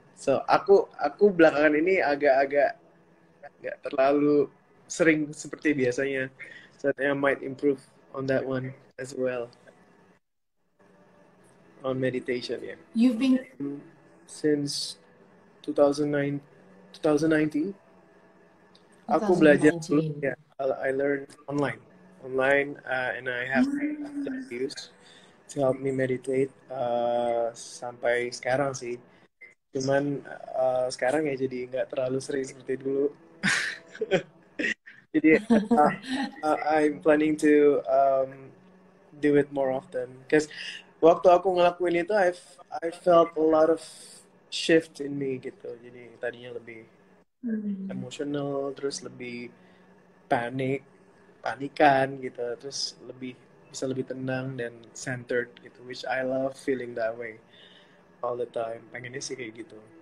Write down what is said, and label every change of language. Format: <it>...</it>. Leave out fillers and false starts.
<id>So aku belakangan ini agak-agak nggak terlalu sering seperti biasanya.</id> <en>So I might improve on that one as well. On meditation, yeah. You've been since 2009, 2019.</en> <id>Aku belajar dulu, ya.</id> <en>I learned online, and I have used to help me meditate</en> <id>sampai sekarang sih. Cuman sekarang ya jadi nggak terlalu sering seperti dulu.</id> <en>Jadi I'm planning to do it more often. Because</en> <id>waktu aku ngelakuin itu,</id> <en>I felt a lot of shift in me gitu.</en> <id>Jadi tadinya lebih emosional, terus lebih panikan gitu, terus bisa lebih tenang dan centered gitu,</id> <en>which I love feeling that way all the time.</en> <id>Pengennya sih kayak gitu.</id>